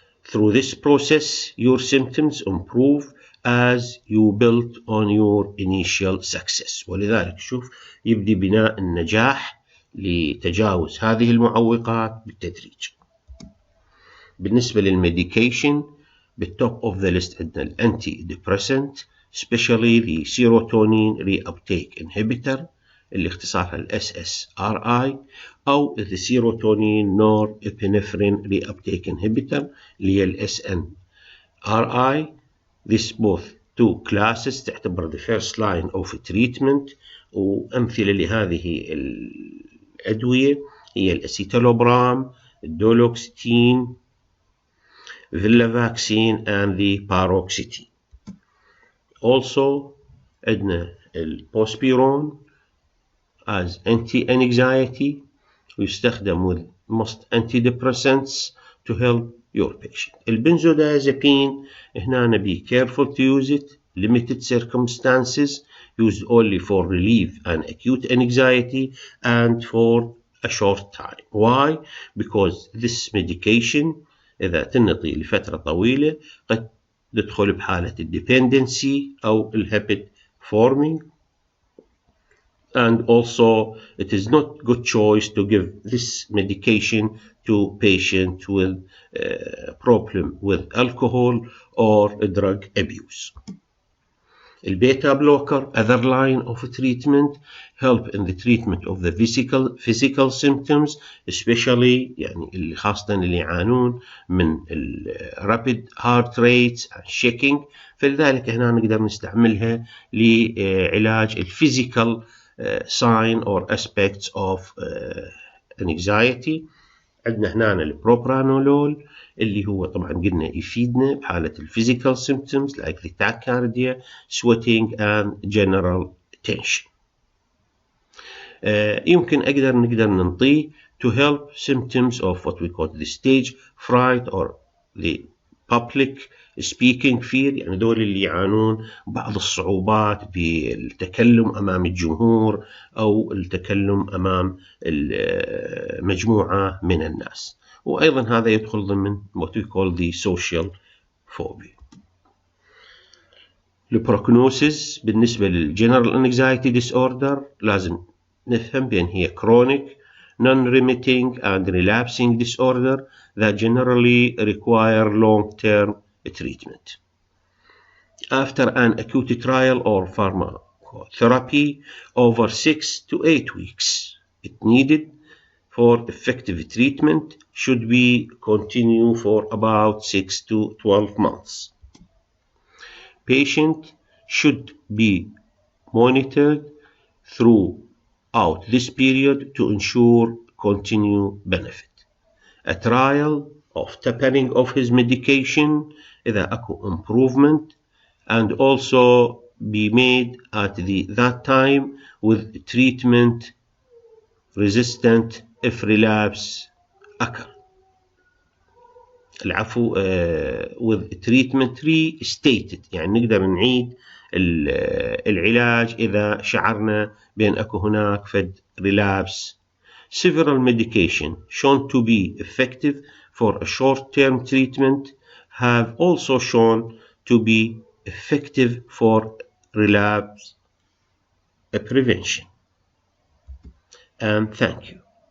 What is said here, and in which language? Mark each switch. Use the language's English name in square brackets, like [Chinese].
[English] Through this process, your symptoms improve as you build on your initial success. [Arabic] ولذلك شوف يبدي بناء النجاح لتجاوز هذه المعوقات بالتدريج. بالنسبة للميديكيشن بالتوب اوف ذا ليست عندنا الانتي ديبريسنت [English] especially the serotonin reuptake inhibitor [Arabic] اللي اختصارها ال SSRI أو [English] the serotonin norepinephrine reuptake inhibitor [Arabic] اللي هي ال SNRI. [English] This both two classes [Arabic] تعتبر [English] the first line of treatment، [Arabic] وأمثلة لهذه الأدوية هي الأسيتالوبرام، الدولوكستين، فيلافاكسين [English] and the paroxetine. Also [Arabic] عندنا البوسبيرون [English] as anti-anxiety [Arabic] ويستخدم [English] with most antidepressants to help your patient. البنزودازepine هنا be careful to use it, limited circumstances, used only for relief and acute anxiety and for a short time. Why? Because this medication [Arabic] إذا تنطي لفترة طويلة قد تدخل بحالة الdependency أو [English] habit forming. And also it is not good choice to give this medication to patients with problem with alcohol or drug abuse. البيتا blocker other line of treatment help in the treatment of the physical symptoms especially [Arabic] يعني اللي خاصة اللي يعانون من [English] rapid heart rates and shaking، [Arabic] فلذلك هنا نقدر نستعملها لعلاج [English] physical sign or aspects of anxiety. [Arabic] عندنا هنا البروبرانولول اللي هو طبعا قلنا يفيدنا بحالة [English] physical symptoms like the tachycardia, sweating and general tension. [Arabic] يمكن نقدر ننطيه [English] to help symptoms of what we call the stage fright or the public speaking fear، [Arabic] يعني دول اللي يعانون بعض الصعوبات بالتكلم أمام الجمهور أو التكلم أمام مجموعة من الناس، وأيضا هذا يدخل ضمن [English] what we call the social phobia. [Arabic] البروكنوسيس بالنسبة للجنرال [English] anxiety disorder [Arabic] لازم نفهم بأن هي [English] chronic non-remitting and relapsing disorder that generally require long-term treatment. After an acute trial or pharmacotherapy over 6 to 8 weeks, it needed for effective treatment should be continue for about 6 to 12 months. Patient should be monitored throughout this period to ensure continued benefit. A trial of tapering of his medication [Arabic] إذا أكو [English] improvement and also be made at that time with treatment resistant if relapse occur. [Arabic] العفو [English] with treatment restated، [Arabic] يعني نقدر نعيد العلاج إذا شعرنا بأن أكو هناك فد relapse. [English] Several medication shown to be effective for a short-term treatment have also shown to be effective for relapse prevention. And thank you.